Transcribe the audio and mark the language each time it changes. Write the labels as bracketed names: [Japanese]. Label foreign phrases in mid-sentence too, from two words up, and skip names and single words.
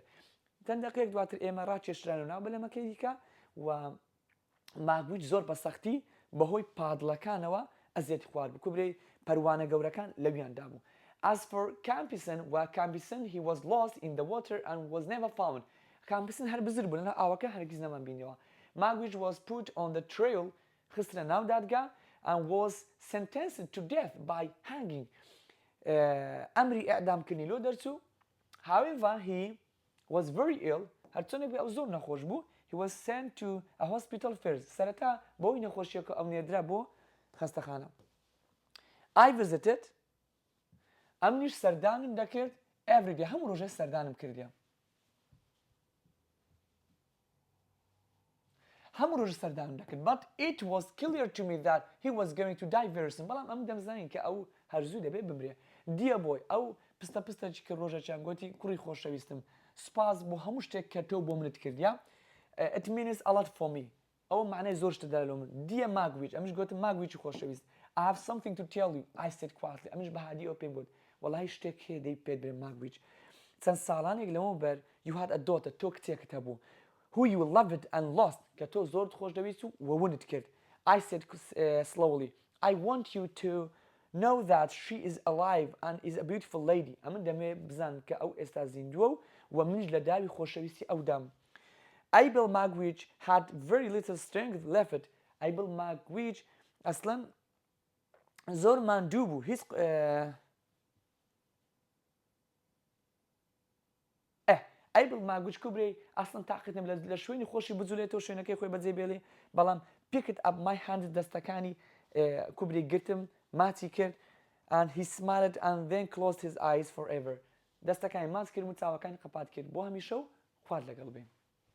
[Central Kurdish] چەند دەقیقەیەک دواتر ئێمە ڕاکێشرانە ناو بەلەمەکەی دیکە و ماگویچ زۆر بەسەختی بەهۆی پادڵەکانەوە ئەزیەتی خوارد بوو. کوبرەی پەروانە گەورەکان لەویاندا بوو. [English] As for Campison, he was lost in the water and was never found. [Central Kurdish] Campison هەر بزر بوو لەناو ئاوەکە هەرگیز نەمان بینیەوە. [English] Magwitch was put on the trail [Central Kurdish] خسترە ناو دادگا [English] and was sentenced to death by hanging. [Central Kurdish] ئەمری ئەعدامکردنی لۆ دەرچوو. [English] However, he was very ill. [Central Kurdish] هەرچۆنێک ئەو زۆر نەخۆش بوو. [English] He was sent to a hospital first. [Central Kurdish] سەرەتا بۆی نەخۆشیەکە ئەو نێدرا بۆ خەستەخانە. [English] I visited. [Central Kurdish] ئەمنیش سەردانم دەکرد [English] every day. [Central Kurdish] هەموو ڕۆژێ سەردانم کردیە. هەموو ڕۆژ سەردانم دەکرد. [English] But it was clear to me that he was going to die very soon. [Central Kurdish] بەڵام ئەم دەمزانین کە ئەو هەرزوو دەبێت بمرێ. دیە بۆی ئەو پستەپستەی کە ڕۆژەکیان گوتی کوڕی خۆشەویستم سپاس بۆ هەموو شتێک کە تۆ بۆ منت کردیا. [English] It means a lot for me. [Central Kurdish] ئەو معنای زۆر شتە دەرە لە من. دیە Magwitch. ئەمش گوتم Magwitch خۆشەویست. [English] I have something to tell you. I said quietly. [Central Kurdish] ئەمش بە هادی ئەو پێم گوت. وەڵاهی شتێک هەیە دەی پێت برێ Magwitch. چەند ساڵانێک لەمەوبەر [English] you had a daughter. [Central Kurdish] تۆ کچێکت هەبوو. [English] Who you loved and lost. [Central Kurdish] کە تۆ زۆر خۆش دەویست و وەونت کرد. [English] I said slowly. I want you to know that she is alive and is a beautiful lady. [Central Kurdish] ئەمن دەمێ بزان کە ئەو ئێستا زیندووە و منیش لە داوی خۆشەویستی ئەودام. [English] Abel Magwitch had very little strength left. [Central Kurdish] Abel Magwitch ئەسڵەن زۆر ماندوو بوو. هیچ Abel Magwitch کوبرێ ئەسڵەن تاقیتم لە شوێنی خۆشی بجولێتەوە شوێنەکەی خۆی بەجێ بێڵێ بەڵام [English] picked up my hand [Central Kurdish] دەستەکانی کوبرێ گرتم ماچی کرد [English] and he smiled and then closed his eyes forever. [Central Kurdish] دەستەکانی ماچ کرد و چاوەکانی قەپات کرد بۆ هەمیشە و خوارد لەگەڵ بێ.